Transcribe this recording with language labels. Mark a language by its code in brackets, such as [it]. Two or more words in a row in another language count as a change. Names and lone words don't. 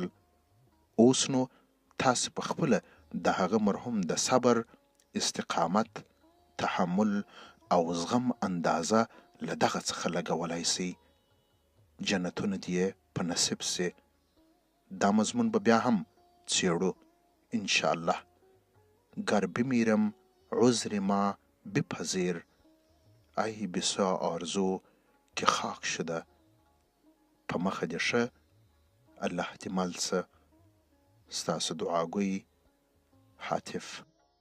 [ps] اوس نو تاسې په خپله د هغه مرحوم د صبر، استقامت، تحمل او زغم اندازه له دغه څخه لګولی سئ. جنتونه دې په نصیب سي. دا مضمون به بیا هم څېړو انشاءالله. [fa] گر بمیرم عذر ما بپذیر، ای بسا آرزو که خاک شده. [ps] په مخه دې ښه، الله دې مل شه. ستاسو دعاګوی حاتف.